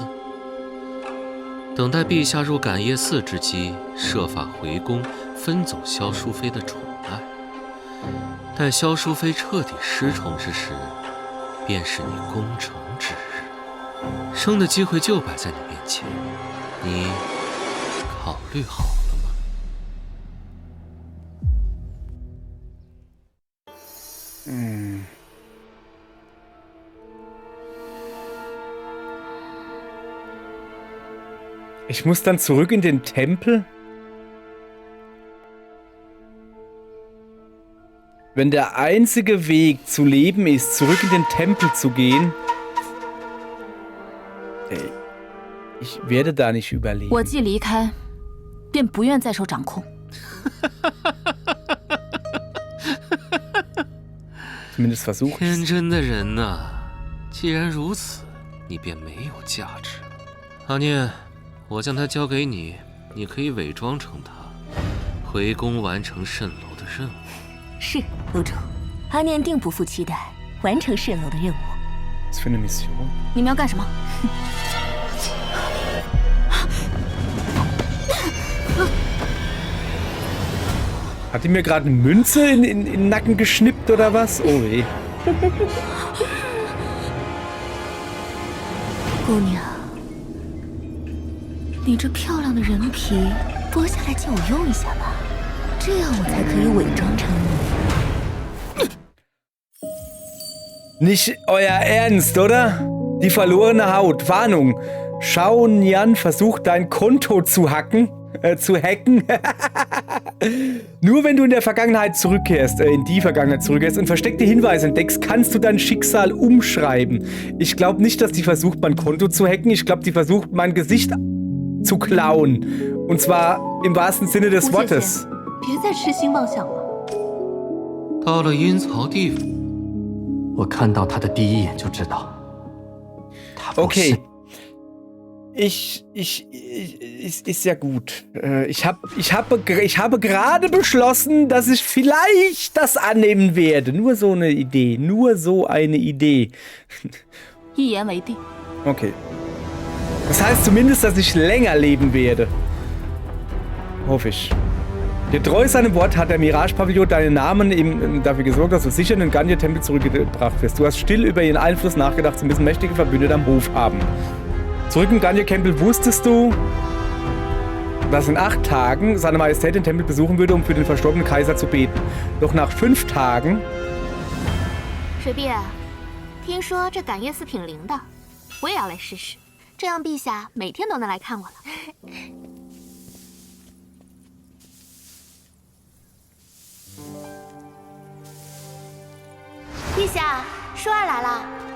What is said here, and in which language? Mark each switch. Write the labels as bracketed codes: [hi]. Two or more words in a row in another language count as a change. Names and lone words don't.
[zh] 等待陛下入感业寺之机，设法回宫，分走萧淑妃的宠爱。待萧淑妃彻底失宠之时，便是你攻城之日。生的机会就摆在你面前，你考虑好了吗？ [de] Ich muss dann zurück in den Tempel? Wenn der einzige Weg zu leben ist, zurück in den Tempel zu gehen, ich werde da nicht überleben. [zh] 我既离开，便不愿再受掌控。 [de] Zumindest versucht. [zh] 天真的人呐，既然如此，你便没有价值了。阿念，我将它交给你，你可以伪装成他，回宫完成蜃楼的任务。是，楼主，阿念定不负期待，完成蜃楼的任务。 [de] Was für eine Mission? [zh] 你们要干什么？ [de] Hat die mir gerade eine Münze in den Nacken geschnippt oder was? Oh weh. [zh] 姑娘，你这漂亮的人皮剥下来借我用一下吧，这样我才可以伪装成你。 [de] Nicht euer Ernst, oder? Die verlorene Haut. Warnung. Shao Nian versucht dein Konto zu hacken. Zu hacken. Nur wenn du in der Vergangenheit zurückkehrst, in die Vergangenheit zurückkehrst und versteckte Hinweise entdeckst, kannst du dein Schicksal umschreiben. Ich glaube nicht, dass die versucht, mein Konto zu hacken. Ich glaube, die versucht, mein Gesicht zu klauen. Und zwar im wahrsten Sinne des Wortes. [zh] 别再痴心妄想了。到了阴曹地府，我看到他的第一眼就知道，他不是。 [de] Okay. Ist ja gut. Ich habe gerade beschlossen, dass ich vielleicht das annehmen werde. Nur so eine Idee. Nur so eine Idee. [zh] 一言为定。 [de] Okay. Das heißt zumindest, dass ich länger leben werde. Hoffe ich. Getreu seinem Wort hat der Mirage-Pavillon deinen Namen dafür gesorgt, dass du sicher in den Gandia-Tempel zurückgebracht wirst. Du hast still über ihren Einfluss nachgedacht, sie müssen mächtige Verbündete am Hof haben. Zurück im Gandia-Tempel wusstest du, dass in 8 Tagen seine Majestät den Tempel besuchen würde, um für den verstorbenen Kaiser zu beten. Doch nach 5 Tagen... [zh] 水碧，听说这感业寺挺灵的，我也要来试试，这样陛下每天都能来看我了。陛下，舒儿来了。